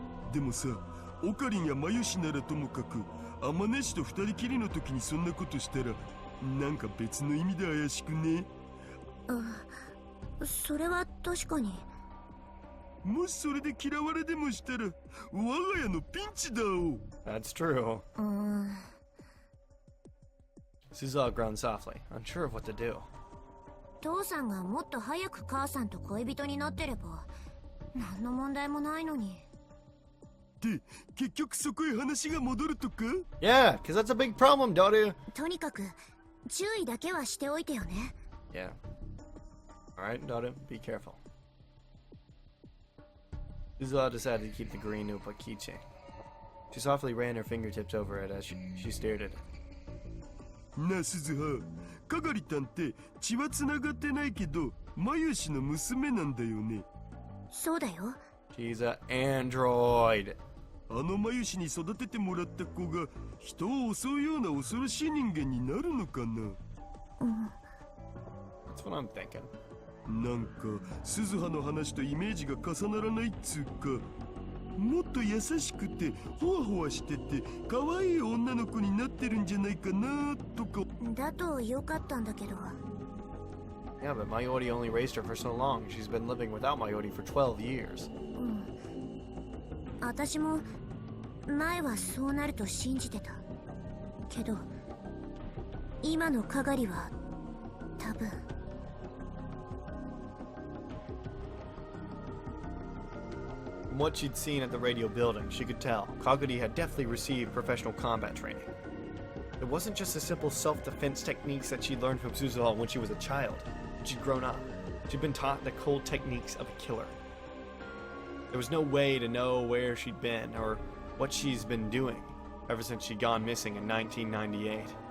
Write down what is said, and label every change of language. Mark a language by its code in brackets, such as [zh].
[ja] でもさ、オカリンやマユシならともかくアマネシと二人きりの時にそんなことしたらなんか別の意味で怪しくね？それは確かに。もしそれで嫌われでもしたら我が家のピンチだお。 [en] That's true. Suzuha groaned softly, unsure of what to do. [ja] 父さんがもっと早く母さんと恋人になってれば何の問題もないのに。で、結局そこへ話が戻るとか？ [en] Yeah, because that's a big problem, Daru. [ja] とにかく注意だけはしておいてよね。 [en] Yeah. Alright, Daru, be careful. Suzuha decided to keep the green Upa keychain. She softly ran her fingertips over it as she stared at it. [ja] なあ鈴葉、かがりたんって血はつながってないけどマユシの娘なんだよね。そうだよ。 [en] She's an android. [ja] あのマユシに育ててもらった子が人を襲うような恐ろしい人間になるのかな。 [en] That's what I'm thinking. [ja] なんか鈴葉の話とイメージが重ならないっつうか、もっと優しくてホワホワしてて可愛い女の子になってるんじゃないかなとか。だとよかったんだけど。 [en] Yeah, but Mayori only raised her for so long. She's been living without Mayori for 12 years. [ja] 私も前はそうなると信じてたけど、今のかがりは多分。 [en] From what she'd seen at the radio building, she could tell Kaguri had definitely received professional combat training. It wasn't just the simple self-defense techniques that she'd learned from Suzuha when she was a child. She'd grown up. She'd been taught the cold techniques of a killer. There was no way to know where she'd been or what she's been doing ever since she'd gone missing in 1998.